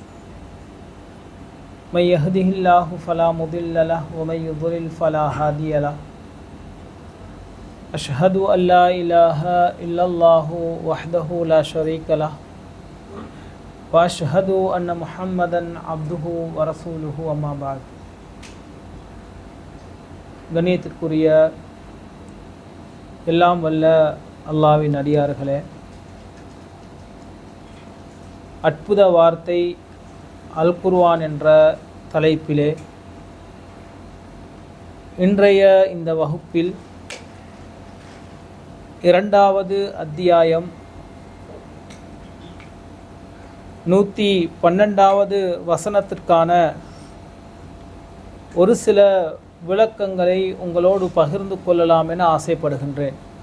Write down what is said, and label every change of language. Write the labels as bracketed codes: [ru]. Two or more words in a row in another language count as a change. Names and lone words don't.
[ar] من يهده الله فلا مضل له ومن يضلل فلا هادي له. أشهد أن لا إله إلا الله وحده لا شريك له وأشهد أن محمدا عبده ورسوله أما بعد. [ta] கண்ணியத்திற்குரிய எல்லாம் வல்ல அல்லாஹ்வின் அடியார்களே, அற்புத வார்த்தை அல் குர்ஆன் என்ற தலைப்பிலே இன்றைய இந்த வகுப்பில் இரண்டாவது அத்தியாயம் 112வது வசனத்திற்கான ஒரு சில விளக்கங்களை உங்களோடு பகிர்ந்து கொள்ளலாம் என ஆசைப்படுகின்றேன்.